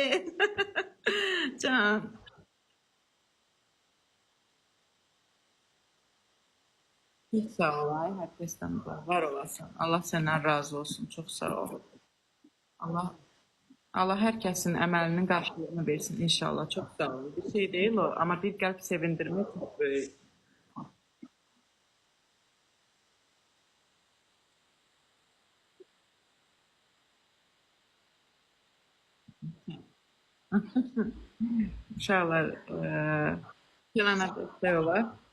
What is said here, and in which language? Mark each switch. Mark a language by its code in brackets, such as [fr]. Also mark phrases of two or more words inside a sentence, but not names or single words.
[tr] Can. Çok sağ ol ay, herkesten de var olasın. Allah senden razı olsun. Çok sağ ol. Allah Allah herkesin əməlinin qarşılığını versin inşallah. Çok sağ ol. Bir şey değil o ama [az] bir qəlb sevindirmək [tr] çok böyük. [az] Uşaqlar Kenana dəstək olar.